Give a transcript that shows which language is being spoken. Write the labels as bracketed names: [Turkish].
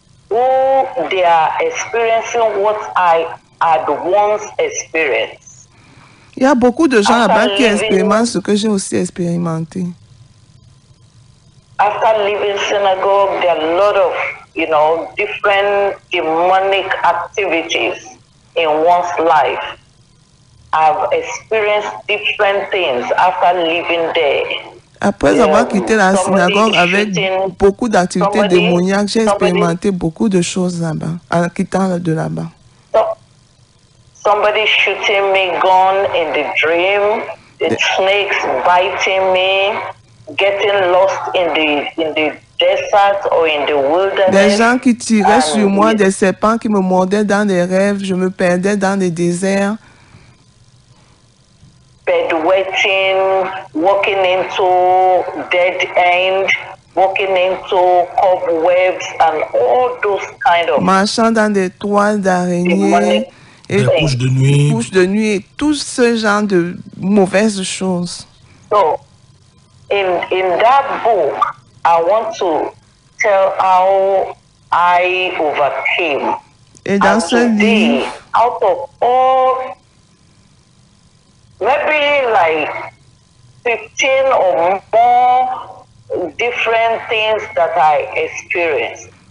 [English] Who they are experiencing what I had once experienced. [French] Il y a beaucoup de gens là-bas qui expérimentent ce que j'ai aussi expérimenté. [English] After leaving synagogue, there are a lot of, different demonic activities in one's life. I've experienced different things after living there. [French] Après avoir quitté la synagogue avec beaucoup d'activités démoniaques, j'ai expérimenté beaucoup de choses là-bas, en quittant de là-bas. [English] somebody shooting me gun in the dream, the snakes biting me, getting lost in the desert or in the wilderness. [French] Des gens qui tiraient sur moi, des serpents qui me mordaient dans les rêves, je me perdais dans les déserts. [English] Bedwetting, walking into dead end, walking into cobwebs and all those kind of [French] Marchant dans des toiles d'araignée, et des couches de nuit, et tout ce genre de mauvaises choses. [English] So, in that book, I want to tell how I overcame. [French] Et dans [English] And [French] ce [English] today, [French] livre, [English] out of all, maybe like 15 or more different things that I experienced,